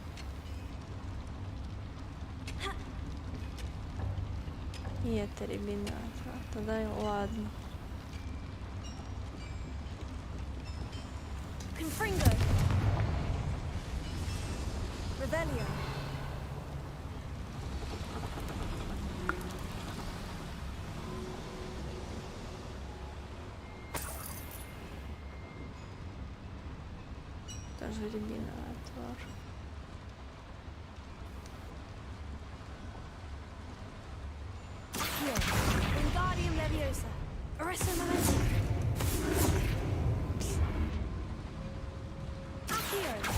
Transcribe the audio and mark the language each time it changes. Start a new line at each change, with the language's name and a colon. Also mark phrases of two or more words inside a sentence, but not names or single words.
Russian: И это рябиновый отвар. Тогда и ладно. Confringo. Revelio. Тоже рябиновый отвар. Wingardium Leviosa. Orisa Momentum. Accio.